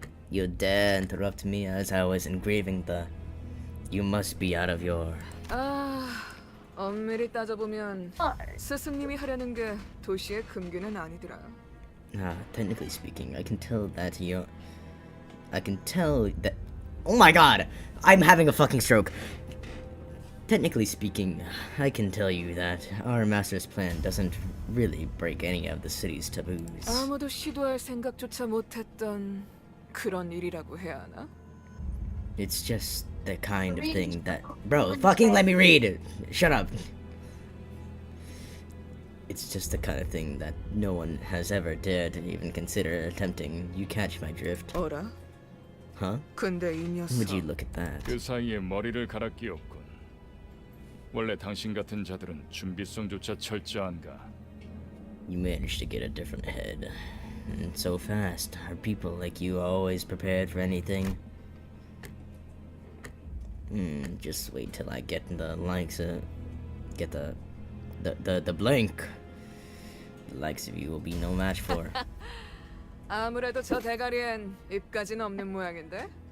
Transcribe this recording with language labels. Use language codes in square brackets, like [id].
[en] You dare interrupt me as I was engraving the... You must be out of your... [ko] 엄밀히 따져보면 스승님이 하려는 게 도시의 금기는 아니더라. [en] Technically speaking, I can tell that you're... I can tell that... Oh my god! I'm having a fucking stroke! Technically speaking, I can tell you that our master's plan doesn't really break any of the city's taboos. [ko] 아무도 시도할 생각조차 못했던 그런 일이라고 해야 하나? [en] It's just the kind of thing that... Bro, fucking let me read! Shut up! It's just the kind of thing that no one has ever dared to even consider attempting. You catch my drift. [ko] 어라? [en] Huh? [ko] 근데 이 [en] Would you [ko] 녀석 [en] look at that? [ko] 그 사이에 머리를 갈아 끼웠군. 원래 당신 같은 자들은 준비성조차 철저한가? [en] You managed to get a different head. And so fast. Are people like you always prepared for anything? Just wait till I get the likes of... Get the blank. The likes of you will be no match for. [ko] 아무래도 저 대가리엔 입까지는 없는 모양인데?